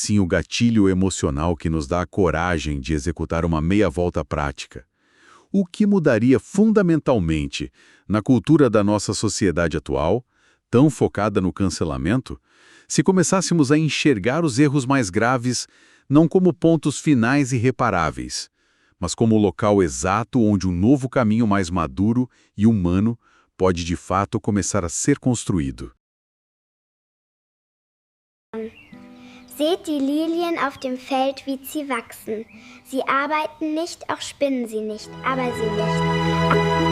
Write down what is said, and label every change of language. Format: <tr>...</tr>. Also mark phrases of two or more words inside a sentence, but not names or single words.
<pt>sim o gatilho emocional que nos dá a coragem de executar uma meia-volta prática, o que mudaria fundamentalmente na cultura da nossa sociedade atual, tão focada no cancelamento, se começássemos a enxergar os erros mais graves não como pontos finais irreparáveis, mas como o local exato onde um novo caminho mais maduro e humano pode de fato começar a ser construído.</pt> <de>Seht die Lilien auf dem Feld, wie sie wachsen. Sie arbeiten nicht, auch spinnen sie nicht, aber sie nicht.</de>